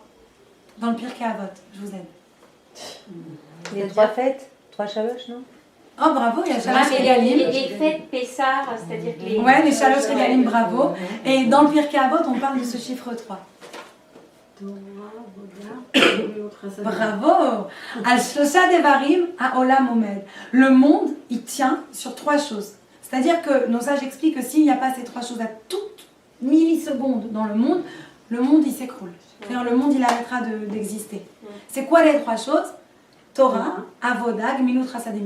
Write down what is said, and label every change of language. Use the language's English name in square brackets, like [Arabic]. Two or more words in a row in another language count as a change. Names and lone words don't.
[French] Dans le Pirkei Avot. Je vous aide. Les 3 fêtes, 3 chaloches, non? Oh bravo, il y a [Hebrew] שלוש רגלים. [French] Les fêtes Pessar, c'est-à-dire que les... Ouais, les [Hebrew] שלוש רגלים, [French] bravo. Et dans le Pirkei Avot, on parle de ce chiffre 3. Bravo. [Hebrew] על שלושה דברים העולם עומד. [French] Le monde, il tient sur 3 choses. C'est-à-dire que nos sages expliquent que s'il n'y a pas ces 3 choses à toutes millisecondes dans le monde il s'écroule. C'est-à-dire le monde, il arrêtera d'exister. C'est quoi les 3 choses? [Hebrew] תורה, עבודה, גמילות חסדים.